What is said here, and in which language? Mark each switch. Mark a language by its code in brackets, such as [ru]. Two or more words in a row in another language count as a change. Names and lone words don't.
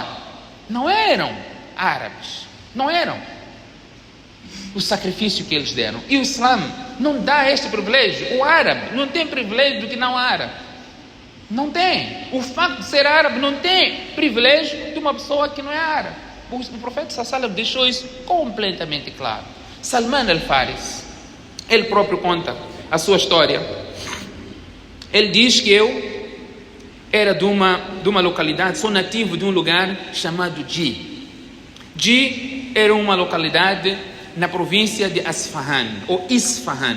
[pt] Não eram árabes. Não eram. O sacrifício que eles deram. E o Islã não dá este privilégio. O árabe não tem privilégio do que não árabe. Não tem. O facto de ser árabe não tem privilégio de uma pessoa que não é árabe. O profeta [ar] صلى الله عليه وسلم [pt] deixou isso completamente claro. Salman al-Faris, ele próprio conta a sua história. Ele diz que eu era de uma localidade, sou nativo de um lugar chamado Ji. Ji era uma localidade na província de Asfahan, ou Isfahan.